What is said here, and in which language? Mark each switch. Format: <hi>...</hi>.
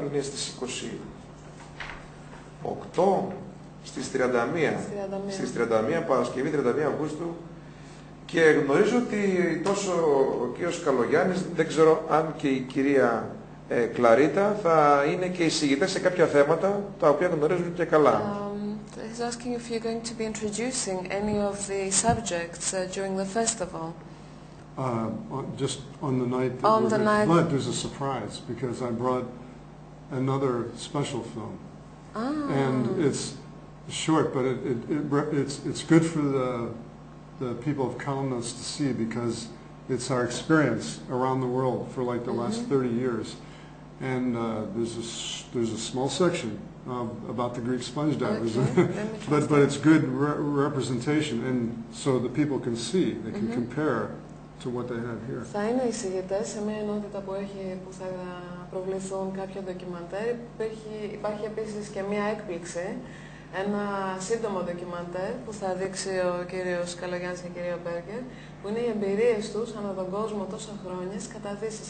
<el>Είναι στις 28, στις 31. Στις 31, Παρασκευή 31 Αυγούστου. Και γνωρίζω ότι τόσο ο κύριος Καλογιάννης, δεν ξέρω αν και η κυρία Κλαρίτα θα είναι και εισηγητές σε κάποια θέματα τα οποία γνωρίζουν και καλά.</el> <en>He's asking if you're going to be introducing any of the subjects during the festival. Just on the night that but there's a surprise because I brought another special film. And it's short, but it's good for the people of Kalymnos to see, because it's our experience around the world for like the last 30 years. And there's a small section about the Greek sponge divers, but it's good representation, and so the people can see, they can compare to what they have here.</en> <el>Θα είναι εισηγητές σε μια ενότητα που θα προβληθούν κάποια ντοκιμαντέρ. Υπάρχει επίσης και μια έκπληξη. Ένα σύντομο ντοκιμαντέρ που θα δείξει ο κύριος Καλογιάννης και η κυρία Μπέργκερ, που είναι οι εμπειρίες τους ανά τον κόσμο τόσα χρόνια στις καταδύσεις.</el>